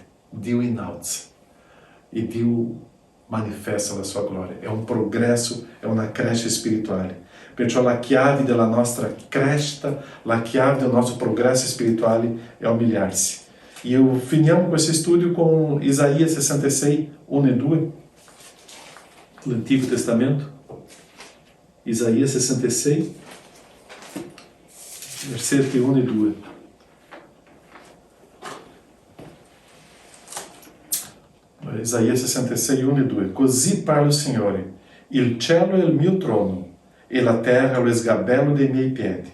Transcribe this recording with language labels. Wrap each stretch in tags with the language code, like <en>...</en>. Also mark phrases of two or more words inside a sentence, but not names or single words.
<it>Dio innalza e Dio manifesta la sua gloria. È un progresso, è una crescita spirituale. Perciò la chiave della nostra crescita, la chiave del nostro progresso spirituale è umiliarsi.</it> <pt>E eu</pt> <it>finiamo questo studio com Isaías 66, 1 e 2,</it> <pt>do Antigo Testamento. Isaías 66,</pt> <it>versetti 1 e 2.</it> <pt>Isaías 66, 1 e 2.</pt> <it>Così parla il Signore, il cielo è il mio trono, e la terra è lo sgabello dei miei piedi.</it>